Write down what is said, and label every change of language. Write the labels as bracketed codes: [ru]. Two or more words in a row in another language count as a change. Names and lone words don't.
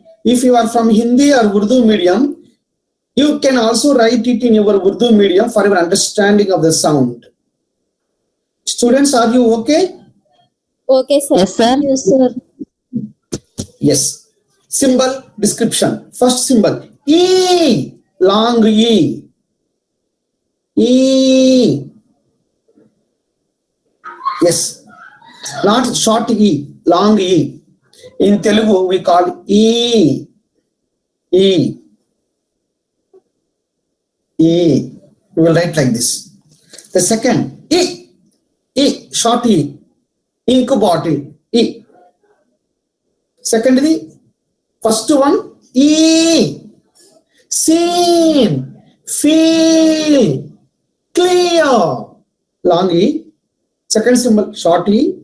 [en] If you are from Hindi or Urdu medium, you can also write it in your Urdu medium for your understanding of the sound. Students, are you okay? Okay, sir. Yes, sir. Yes, sir. Yes. Symbol description. First symbol. E. Long E. E. Yes. Not short E. Long E. In Telugu, we call E. E. E. We will write like this. The second. E. E. Short E. Ink bottle. E. Secondly, first one, E. Seen, feel, clear. Long E. Second symbol, short E.